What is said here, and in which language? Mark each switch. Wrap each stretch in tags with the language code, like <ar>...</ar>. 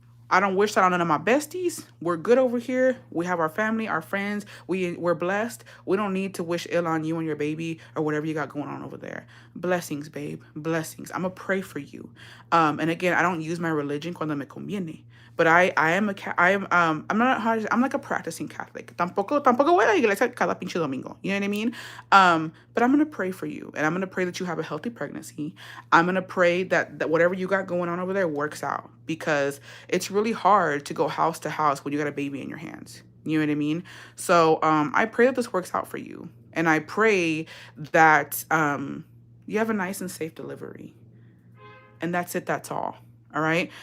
<en>I don't wish that on none of my besties. We're good over here. We have our family, our friends. We're blessed. We don't need to wish ill on you and your baby or whatever you got going on over there. Blessings, babe. Blessings. I'm going to pray for you. And again, I don't use my religion</en> <es>cuando me conviene.</es> <en>But I'm like a practicing Catholic.</en> <es>Tampoco voy a la iglesia cada pinche domingo.</es> <en>You know what I mean? But I'm going to pray for you. And I'm going to pray that you have a healthy pregnancy. I'm going to pray that whatever you got going on over there works out. Because it's really hard to go house to house when you got a baby in your hands. You know what I mean? So I pray that this works out for you. And I pray that you have a nice and safe delivery. And that's it. That's all. All right.</en>